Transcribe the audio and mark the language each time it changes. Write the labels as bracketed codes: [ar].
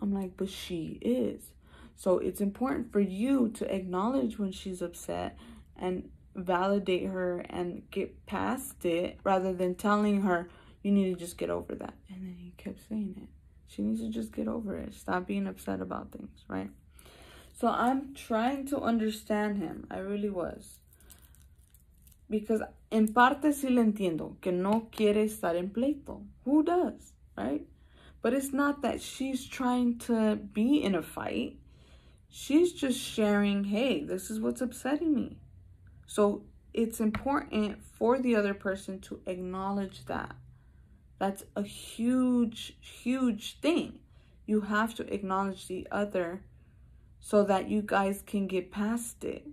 [en] I'm like, but she is. So it's important for you to acknowledge when she's upset and validate her and get past it, rather than telling her you need to just get over that. And then he kept saying it. She needs to just get over it. Stop being upset about things, right? So I'm trying to understand him. I really was. [es] Because en parte sí le entiendo que no quiere estar en pleito. [en] Who does, right? But it's not that she's trying to be in a fight. She's just sharing, hey, this is what's upsetting me. So it's important for the other person to acknowledge that. That's a huge, huge thing. You have to acknowledge the other so that you guys can get past it.